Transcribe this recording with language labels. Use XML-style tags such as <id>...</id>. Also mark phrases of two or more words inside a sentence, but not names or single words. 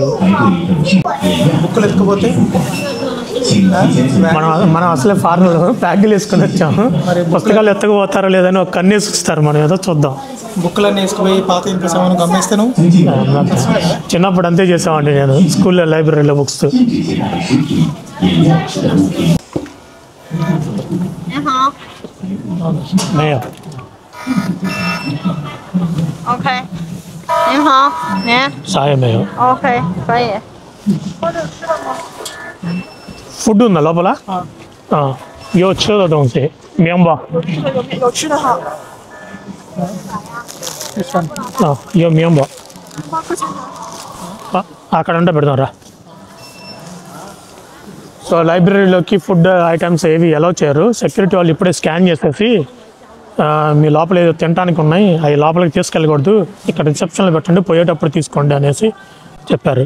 <te>బుక్కులు ఎత్తుకుపోతే మనం అసలే ఫారెన్లో బ్యాగులు వేసుకొని వచ్చాము. పుస్తకాలు ఎత్తకపోతారో లేదని ఒక కన్నేసి ఇస్తారు. మనం ఏదో చూద్దాం. బుక్కులన్నీ వేసుకుపోయి పాత ఇంట్లో సామాను గమనిస్తాను. చిన్నప్పుడు అంతే చేసామండి నేను</te> <en>school library books.</en> <zh>OK， 您好，您 సాయమేయం. OK，可以。</zh> <te>ఫుడ్ ఉందా లోపల?</te> <zh>有吃的东西，面包。有吃的哈。有面包。</zh> <te>అక్కడ ఉంటే పెడతారా? సో లైబ్రరీలోకి</te> <en>food items</en> <te>ఏవి అలౌ చేయరు. సెక్యూరిటీ వాళ్ళు ఇప్పుడే స్కాన్ చేసేసి మీ లోపల ఏదో తినడానికి ఉన్నాయి అవి లోపలికి తీసుకెళ్ళకూడదు, ఇక్కడ రిసెప్షన్లో పెట్టండి, పోయేటప్పుడు తీసుకోండి అనేసి చెప్పారు.</te>